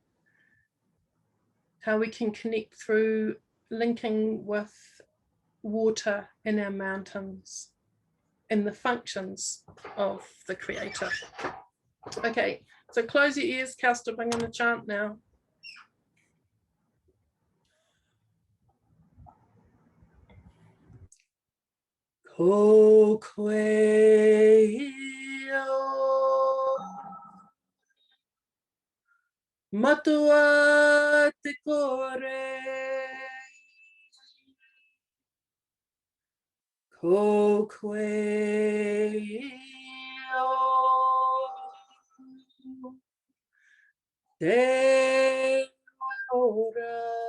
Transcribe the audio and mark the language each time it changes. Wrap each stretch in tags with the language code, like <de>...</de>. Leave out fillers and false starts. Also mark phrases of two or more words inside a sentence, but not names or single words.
<en>How we can connect through linking with water in our mountains and the functions of the Creator. Okay, so close your ears, Kausthub. I'm going to chant now.</en> <mi>Ko koe o matua te kore, ko koe o te ora,</mi>